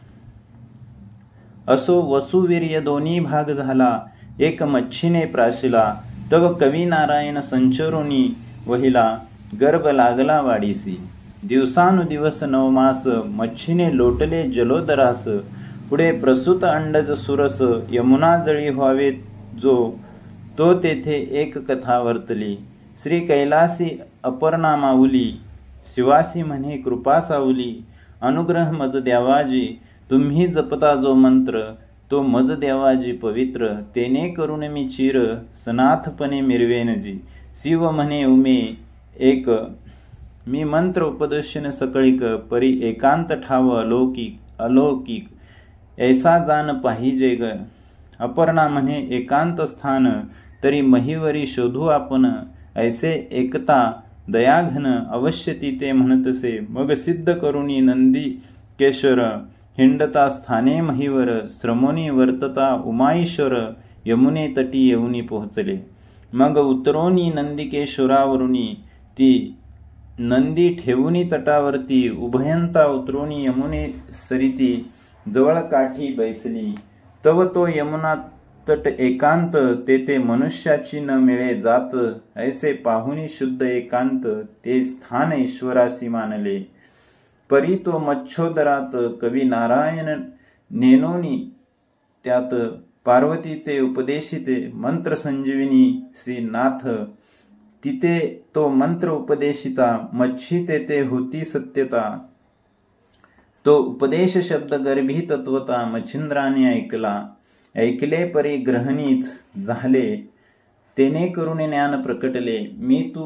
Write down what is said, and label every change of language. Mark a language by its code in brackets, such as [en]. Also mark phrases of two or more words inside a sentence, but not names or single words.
[mr] असो वसुवीर्य दोन्ही भाग झाला, एक मच्छीने प्राशिला, तव कवी नारायण संचरोनी वहिला, गर्भ लागला वाडीसी, दिवसानुदिवस 9 मास मच्छीने लोटले जलोदरास, पुढे प्रसूत अंडज सुरस यमुना जळी व्हावे जो, तो तेथे एक कथा वर्तली, श्री कैलासी अपर्णा माऊली, शिवासी म्हणे कृपा सावली, अनुग्रह मज द्यावाजी, तुम्ही जपता जो मंत्र, तो मज देवाजी पवित्र, तेने करून मी चिर सनाथपणे मिरवेनजी, शिव म्हणे उमे एक, मी मंत्र उपदेशन सकळिक, परी एकांत ठाव अलौकिक, ऐसा जान पाहिजे ग, अपर्णा म्हणे एकांत स्थान, तरी महिवरी शोधू आपण, ऐसे एकता दयाघन अवश्य ती ते म्हणतसे, मग सिद्ध करुणी नंदी केशर, हिंडता स्थाने महिवर, श्रमोनी वर्तता उमाईश्वर, यमुने तटी येऊनी पोहोचले, मग उतरोनी नंदिकेश्वरावरुनी, ती नंदी ठेवूनी तटावरती, उभयंता उतरोनी यमुने सरिती, जवळ काठी बैसली, तव तो यमुना तट एकांत, तेथे मनुष्याची न मिळे जात, ऐसे पाहुनी शुद्ध एकांत, ते स्थान ईश्वरासी मानले, परी तो मच्छोदरात कवी नारायण नेनोनी, त्यात पार्वती ते उपदेशिते मंत्र संजीविनी श्री नाथ, तिथे तो मंत्र उपदेशिता, मच्छी तेथे होती सत्यता, तो उपदेश शब्द गर्भी तत्वता, मच्छिंद्राने ऐकले परी ग्रहणीच झाले, तेने करून ज्ञान प्रकटले, मी तू